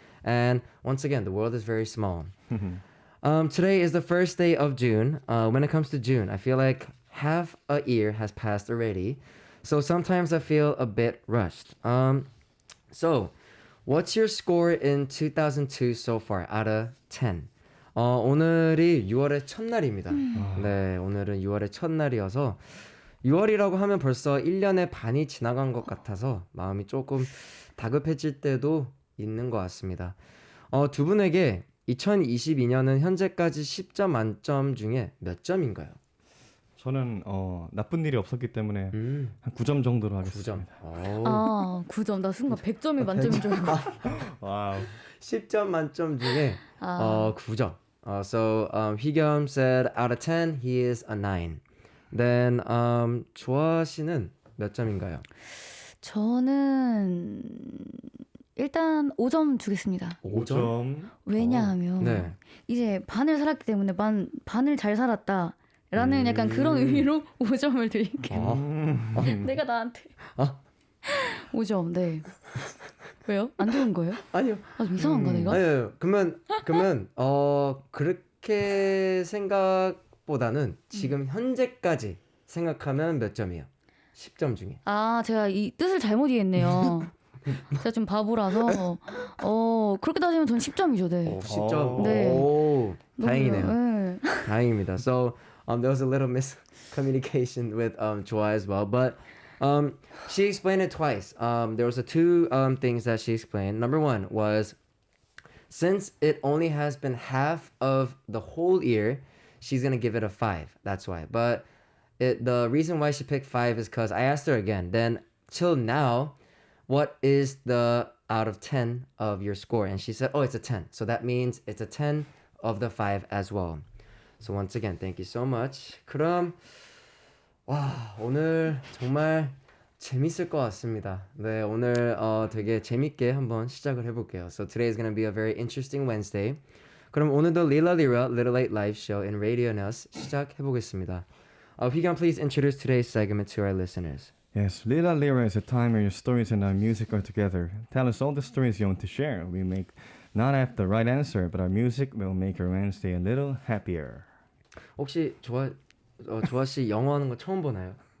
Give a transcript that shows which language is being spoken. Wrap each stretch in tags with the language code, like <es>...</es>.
<en>And once again, the world is very small. Today is the first day of June. When it comes to June, I feel like half a year has passed already. So sometimes I feel a bit rushed. So, what's your score in 2002 so far out of 10?</en> <ko>오늘이 6월의 첫날입니다. 네, 오늘은 6월의 첫날이어서 6월이라고 하면 벌써 1년의 반이 지나간 것 같아서 마음이 조금 다급해질 때도 있는 것 같습니다. 두 분에게 2022년은 현재까지 10점 만점 중에 몇 점인가요? 저는 나쁜 일이 없었기 때문에 한 9점 정도로 하겠습니다. 9점. 9점. 나 순간 100점이 만점인 줄 알고. 와우. 10점 만점 중에 9점.</ko> <en>So Hwigyum said out of 10 he is a 9. Then</en> <ko>조아 씨는 몇 점인가요? 저는 일단 5점 주겠습니다. 5점. 왜냐하면 네. 이제 반을 살았기 때문에 반을 잘 살았다. 라는 약간 그런 의미로 5점을 드릴게요. 내가 나한테 5점. 네. 왜요? 안 좋은 거예요? 아니요. 아, 좀 이상한가 내가? 아니요. 그러면 그렇게 생각보다는 지금 현재까지 생각하면 몇 점이에요? 10점 중에. 아, 제가 이 뜻을 잘못 이해했네요. 제가 좀 바보라서 그렇게 따지면 전 10점이죠. 네. 10점. 네. 오, 다행이네요. 네. 다행입니다.</ko> <en>So there was a little miscommunication with JOHA as well, but she explained it twice. There was two things that she explained. Number one was since it only has been half of the whole year, she's gonna give it a 5. That's why. But the reason why she picked 5 is because I asked her again. Then till now, what is the out of 10 of your score? And she said, oh, it's a 10. So that means it's a 10 of the 5 as well. So once again, thank you so much.</en> <ko>그럼 오늘 정말 재밌을 것 같습니다. 네, 오늘 되게 재밌게 한번 시작을 해볼게요.</ko> <en>So today is going to be a very interesting Wednesday.</en> <ko>그럼 오늘도</ko> <en>Lila Lira Little Late Live Show in Radio News</en> <ko>시작해보겠습니다.</ko> <en>Hyun, please introduce today's segment to our listeners. Yes, Lila Lira is a time where your stories and our music are together. Tell us all the stories you want to share. We may not have the right answer, but our music will make your Wednesday a little happier.</en> <ko>혹시 조아 씨 영어 하는 거 처음 보나요?</ko>